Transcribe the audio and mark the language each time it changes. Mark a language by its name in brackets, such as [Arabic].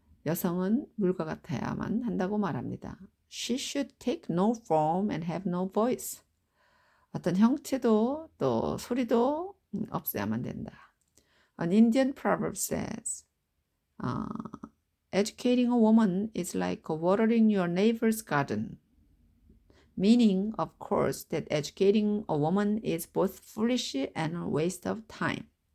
[Korean] 여성은 물과 같아야만 한다고 말합니다. [English] She should take no form and have no voice. [Korean] 어떤 형체도 또 소리도 없어야만 된다. [English] An Indian proverb says, educating a woman is like watering your neighbor's garden. Meaning, of course, that educating a woman is both foolish and a waste of time.